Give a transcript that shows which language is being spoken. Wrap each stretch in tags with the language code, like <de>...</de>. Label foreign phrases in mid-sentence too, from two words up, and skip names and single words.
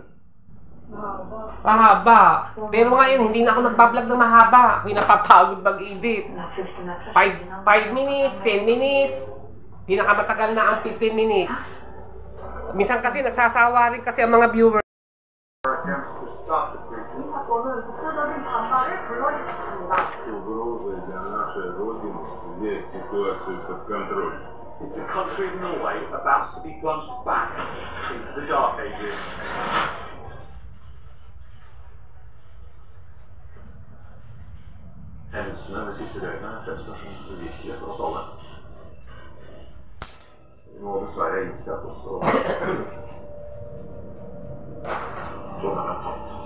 <tl>Mahaba. Pero ngayon, hindi na ako nagbablog ng mahaba. Ako'y napapagod mag-edit.</tl> <en>5 minutes, 10 minutes.</en> <tl>Pinakamatagal na ang 15 minutes. Minsan kasi nagsasawa rin kasi ang mga viewers.</tl> <ko>사건은 국제적인 반발을 불러일으켰습니다.</ko> <ru>Угрозы для нашей Родины взять ситуацию под контроль.</ru> <en>Is the country of Norway about to be plunged back into the dark ages?</en> <no>Händelserna de siste døgnet er fremstår som uvirkelige for oss alle. Vi må dessverre innse at også Trondheim er tatt.</no>